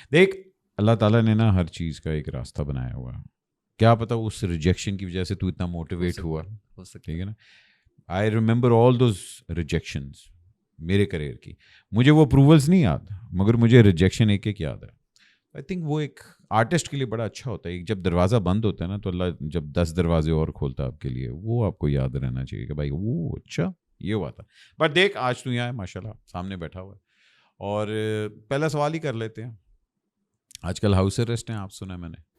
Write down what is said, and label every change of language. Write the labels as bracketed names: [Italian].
[Urdu] دیکھ, اللہ تعالیٰ نے نا ہر چیز کا ایک راستہ بنایا ہوا ہے. کیا پتا اس ریجیکشن کی وجہ سے تو اتنا موٹیویٹ ہوا, ٹھیک ہے نا. [English] I remember all those rejections [Urdu] میرے کریئر کی. مجھے وہ اپروولس نہیں یاد, مگر مجھے ریجیکشن ایک ایک یاد ہے. [English] I think [Urdu] وہ ایک آرٹسٹ کے لیے بڑا اچھا ہوتا ہے. جب دروازہ بند ہوتا ہے نا, تو اللہ جب 10 دروازے اور کھولتا ہے آپ کے لیے, وہ آپ کو یاد رہنا چاہیے کہ بھائی وہ اچھا یہ ہوا تھا. بٹ دیکھ, آج تو یہاں ہے ماشاء اللہ, سامنے بیٹھا ہوا ہے. اور پہلا سوال ہی کر لیتے ہیں, آج کل ہاؤس اریسٹ ہیں آپ, سنا میں نے.